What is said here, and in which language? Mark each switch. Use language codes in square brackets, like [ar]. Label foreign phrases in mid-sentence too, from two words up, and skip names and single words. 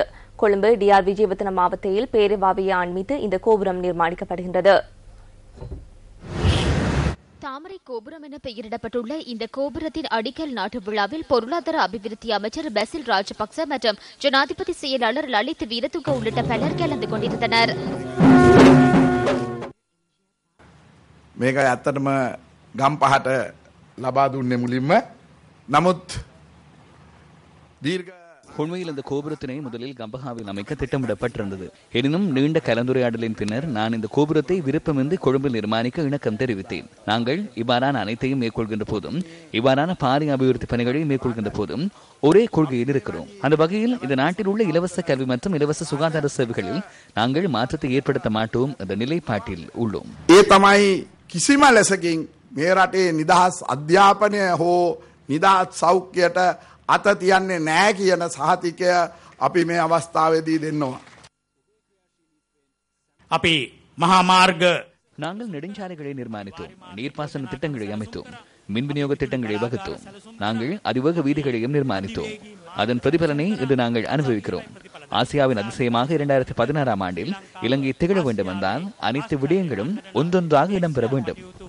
[ta] கொழும்பு டிஆர் விஜயவர்தன மாவட்டத்தில் பேரவாவியை அண்மித்து இந்த கோபுரம் நிர்மாணிக்கப்படுகின்றது. தாமரை கோபுரம் என பெயரிடப்பட்டுள்ள இந்த கோபுரத்தின் அடிக்கல் நாட்டு விழாவில் பொருளாதார அபிவிருத்தி அமைச்சர் பெசில் ராஜபக்ச மற்றும் ஜனாதிபதி செயலாளர் லலித் வீரதுங்க உள்ளிட்ட பலர் கலந்து கொண்டிருந்தனர். [si] මේක ඇත්තටම ගම්පහට ලබා දුන්නේ මුලින්ම නමුත් දීර්ඝ [ta] உண்மையில் இந்த கோபுரத்தினை முதலில் கம்பஹாவில் அமைக்க திட்டமிடப்பட்டிருந்தது. எனினும் நீண்ட கலந்துரையாடலின் பின்னர் நான் இந்த கோபுரத்தை விருப்பமின்றி கொழும்பில் நிர்மாணிக்க இணக்கம் தெரிவித்தேன். நாங்கள் இவ்வாறான அனைத்தையும் மேற்கொள்கின்ற போதும் இவ்வாறான பாரிய அபிவிருத்தி பணிகளை மேற்கொள்கின்ற போதும் ஒரே கொள்கையில் இருக்கிறோம். அந்த வகையில் இந்த நாட்டில் உள்ள இலவச கல்வி மற்றும் இலவச சுகாதார சேவைகளில் நாங்கள் மாற்றத்தை ஏற்படுத்த மாட்டோம் என்ற நிலைப்பாட்டில் உள்ளோம். [si] ඒ තමයි කිසිම ලෙසකින් මේ රටේ නිදහස් අධ්‍යාපනය හෝ නිදහස් සෞඛ්‍යයට අත තියන්නේ නැහැ කියන සහතිකය අපි මේ අවස්ථාවේදී දෙන්නවා. අපි මහා මාර්ග [ta] நாங்கள் நெடுஞ்சாலைகளை நிர்மாணித்தோம், நீர்ப்பாசன திட்டங்களை அமைத்தோம், மின் விநியோக திட்டங்களை வகுத்தோம், நாங்கள் அதிவேக வீதிகளையும் நிர்மாணித்தோம். அதன் பிரதிபலனை இன்று நாங்கள் அனுபவிக்கிறோம். ஆசியாவின் அதிசயமாக 2016ஆம் ஆண்டில் இலங்கை திகழ வேண்டும் என்றால் அனைத்து விடயங்களும் ஒன்றொன்றாக இடம்பெற வேண்டும்.